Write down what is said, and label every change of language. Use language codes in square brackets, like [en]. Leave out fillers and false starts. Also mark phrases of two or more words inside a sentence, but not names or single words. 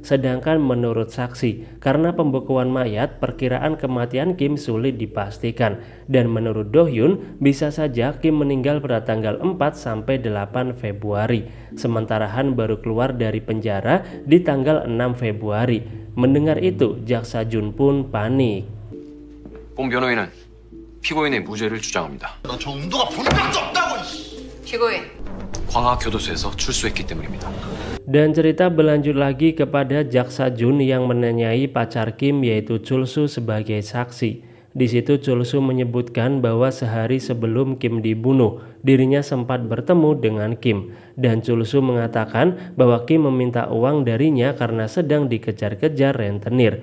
[id] Sedangkan menurut saksi, karena pembekuan mayat, perkiraan kematian Kim sulit dipastikan. Dan menurut Do-hyun, bisa saja Kim meninggal pada tanggal 4 sampai 8 Februari. Sementara Han baru keluar dari penjara di tanggal 6 Februari. Mendengar itu, Jaksa Jun pun panik. [ko] 본 변호인은 피고인의 무죄를 주장합니다. 너 저 운동화 본 적도 없다고! 피고인. 광화교도소에서 출소했기 때문입니다. [id] Dan cerita berlanjut lagi kepada Jaksa Jun yang menanyai pacar Kim yaitu Chul-soo sebagai saksi. Di situ Chul-soo menyebutkan bahwa sehari sebelum Kim dibunuh, dirinya sempat bertemu dengan Kim. Dan Chul-soo mengatakan bahwa Kim meminta uang darinya karena sedang dikejar-kejar rentenir.